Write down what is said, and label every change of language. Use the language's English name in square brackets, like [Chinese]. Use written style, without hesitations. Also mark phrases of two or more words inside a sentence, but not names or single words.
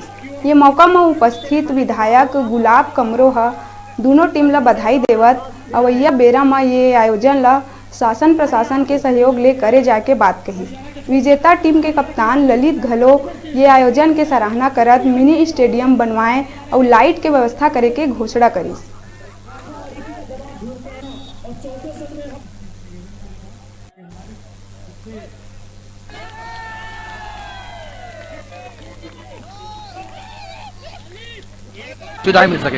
[Chhattisgarhi] ये मौका में उपस्थित विधायक गुलाब कमरो दोनों टीम ला बधाई देवत अवैया बेरा में ये आयोजन ला शासन प्रशासन के सहयोग ले करे जाए के बात कही। विजेता टीम के कप्तान ललित घलो ये आयोजन के सराहना करत मिनी स्टेडियम बनवाए और लाइट के व्यवस्था करे के घोषणा करी। मिल सके